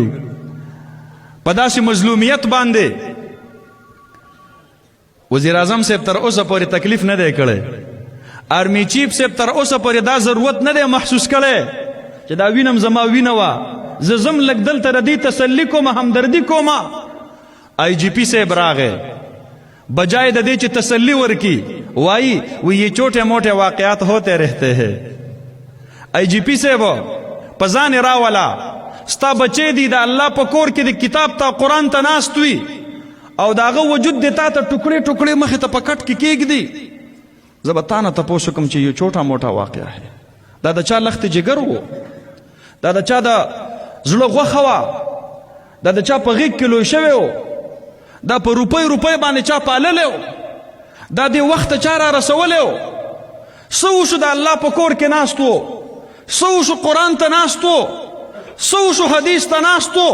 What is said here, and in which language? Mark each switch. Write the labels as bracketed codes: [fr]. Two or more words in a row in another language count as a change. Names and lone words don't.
[ps] په داسې مظلومیت باندې وزیر اعظم صاحب تر اوسه پورې تکلیف نه دی کړی، آرمی چیف صاحب تر اوسه پورې دا ضرورت نه دی محسوس کړی چې دا وینم زما وینه وه، زه ځم لږ دلته د دې تسلي کومه، همدردي کومه. آئی جی پی صاحب راغے، بجائے د دې چې تسلی ورکی وایي [ur] وہ یہ چھوٹے موٹے واقعات ہوتے رہتے ہیں. [ps] آئی جی پی صاحب په ځان راولا ستا بچې دي د الله په کور کې د کتاب ته قرآن ته ناست وي او د هغه وجود دې تا ته ټکړې ټکړې مخې ته په کټ کې کېږدي. زه به تا نه تپوس وکړم چې یو [ur] چھوٹا موٹا واقعه ہے، [ps] دا د چا لخت جګر و، دا د چا د زړه غوښه وه، دا د چا په غېږ کې لوی شوی و، دا په روپۍ باندې چا پاللی و، دا دې وخت چا را رسولی و. څه وشو د الله په کور کې ناست و، څه وشو قرآن ته ناست و، څه وشو حدیث ته ناست و.